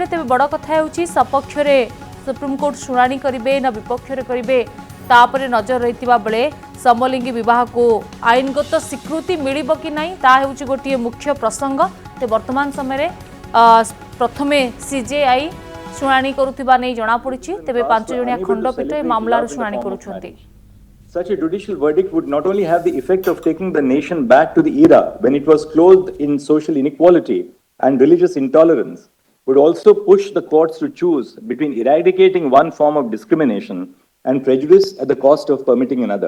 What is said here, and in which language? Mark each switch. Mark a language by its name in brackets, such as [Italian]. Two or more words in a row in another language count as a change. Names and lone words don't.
[Odia] ତେବେ ବଡ଼ କଥା ହେଉଛି ସପକ୍ଷ ରେ ସୁପ୍ରିମ କୋର୍ଟ ଶୁଣାଣି କରିବେ ନା ବିପକ୍ଷ ରେ କରିବେ ତାପରେ ନଜର ରହିଥିବା ବେଳେ ସମଲିଙ୍ଗୀ ବିବାହ କୁ ଆଇନଗତ ସ୍ୱୀକୃତି ମିଳିବ କି ନାହିଁ ତା ହେଉଛି ଗୋଟିଏ ମୁଖ୍ୟ ପ୍ରସଙ୍ଗ। ତେ ବର୍ତ୍ତମାନ ସମୟ ରେ ପ୍ରଥମେ ସିଜେଆଇ ଶୁଣାଣି କରୁଥିବା ନେଇ ଜଣା ପଡ଼ିଛି। ତେବେ 5 ଜଣିଆ ଖଣ୍ଡପୀଠ ଏ ମାମଲାର ଶୁଣାଣି କରୁଛନ୍ତି। [English] Such a judicial verdict would not only have the effect of taking the nation back to the era when it was clothed in social inequality and religious intolerance, would also push the courts to choose between eradicating one form of discrimination and prejudice at the cost of permitting another.